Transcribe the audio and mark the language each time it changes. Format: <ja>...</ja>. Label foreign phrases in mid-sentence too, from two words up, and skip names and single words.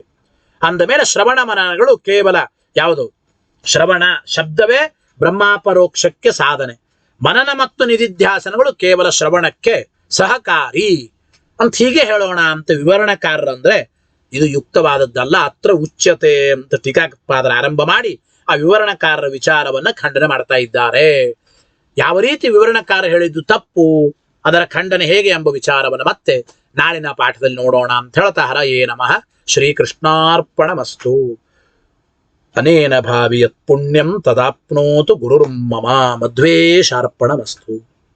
<kn>ಅಂದಮೇಲೆ ಶ್ರವಣ ಮನನಗಳು ಕೇವಲ ಯಾವುದು? ಶ್ರವಣ ಶಬ್ದವೇ ಬ್ರಹ್ಮಾಪರೋಕ್ಷಕ್ಕೆ ಸಾಧನೆ. ಮನನ ಮತ್ತು ನಿಧಿಧ್ಯಾಸನಗಳು ಕೇವಲ ಶ್ರವಣಕ್ಕೆ ಸಹಕಾರಿ ಅಂತ ಹೀಗೆ ಹೇಳೋಣ ಅಂತ ವಿವರಣಕಾರರಂದ್ರೆ ಇದು ಯುಕ್ತವಾದದ್ದಲ್ಲ.</kn> <sa>ಅತ್ರ ಉಚ್ಯತೆ</sa> <kn>ಅಂತ ಟೀಕಾಪಾದರ ಆರಂಭ ಮಾಡಿ ಆ ವಿವರಣಕಾರರ ವಿಚಾರವನ್ನ ಖಂಡನೆ ಮಾಡ್ತಾ ಇದ್ದಾರೆ. ಯಾವ ರೀತಿ ವಿವರಣಕಾರ ಹೇಳಿದ್ದು ತಪ್ಪು, ಅದರ ಖಂಡನೆ ಹೇಗೆ ಎಂಬ ವಿಚಾರವನ್ನು ಮತ್ತೆ ನಾಳಿನ ಪಾಠದಲ್ಲಿ ನೋಡೋಣ ಅಂತ ಹೇಳ್ತಾ</kn> <sa>ಹರಯೇ ನಮಃ. ಶ್ರೀಕೃಷ್ಣಾರ್ಪಣಮಸ್ತು. ಅನೇನ ಭಾವಿ ಯತ್ ಪುಣ್ಯಂ ತದಾಪ್ನೋತು ಗುರುರ್ಮಮ. ಮಧ್ವೇಶಾರ್ಪಣಮಸ್ತು.</sa>